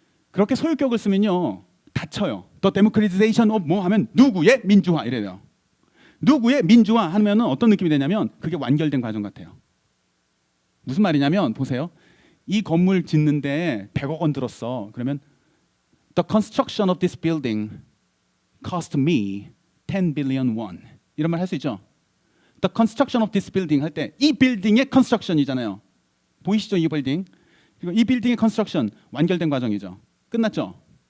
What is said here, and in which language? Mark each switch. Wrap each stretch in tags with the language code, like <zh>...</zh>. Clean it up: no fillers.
<ko>그렇게 소유격을 쓰면요 다쳐요.</ko> <en>The democratization of</en> <ko>뭐 하면 누구의 민주화 이래요. 누구의 민주화 하면은 어떤 느낌이 되냐면 그게 완결된 과정 같아요. 무슨 말이냐면 보세요. 이 건물 짓는데 100억 원 들었어. 그러면</ko> <en>the construction of this building cost me 10 billion won.</en> <ko>이런 말 할 수 있죠.</ko> <en>The construction of this building</en> <ko>할 때 이 빌딩의</ko> <en>construction이잖아요.</en> <ko>보이시죠 이 빌딩? 그리고 이 빌딩의 construction 완결된 과정이죠. 끝났죠.</ko>